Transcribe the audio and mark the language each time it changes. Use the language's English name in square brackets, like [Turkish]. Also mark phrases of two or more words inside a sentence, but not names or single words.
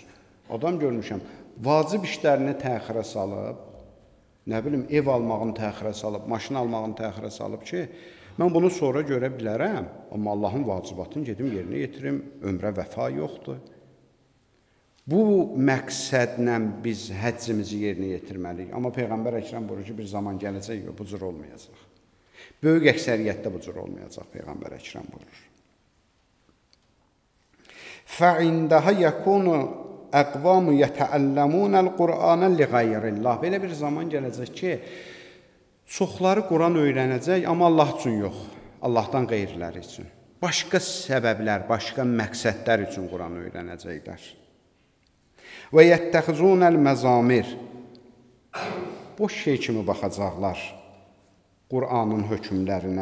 [Azerbaijani] Adam görmüşəm, vacib işlərini təxirə salıb, nə bilim, ev almağını təxirə salıb, maşın almağını təxirə salıb ki, mən bunu sonra görə bilərəm, amma Allahın vacibatını gedim yerinə yetirim, ömrə vəfa yoxdur. Bu məqsədlə biz həccimizi yerinə yetirməliyik. Amma Peyğəmbər Əkrəm buyurur ki, bir zaman gələcək, bu cür olmayacaq. Böyük əksəriyyətdə bu cür olmayacaq, Peyğəmbər Əkrəm buyurur. [Arabic] فَعِنْدَهَا يَكُونُ أَقْوَامُ يَتَعَلَّمُونَ الْقُرْآنَ لِغَيْرِ اللّٰهِ. [Azerbaijani] Belə bir zaman gələcək ki, çoxları Quran öyrənəcək, amma Allah üçün yox, Allahdan qeyriləri üçün. Başqa səbəblər, başqa məqsədlər üçün Quran öyrənəcəklər. [Arabic] و يتخذون المزامير. [Azerbaijani] Boş şey kimi baxacaqlar Qur'anın hökmlərinə.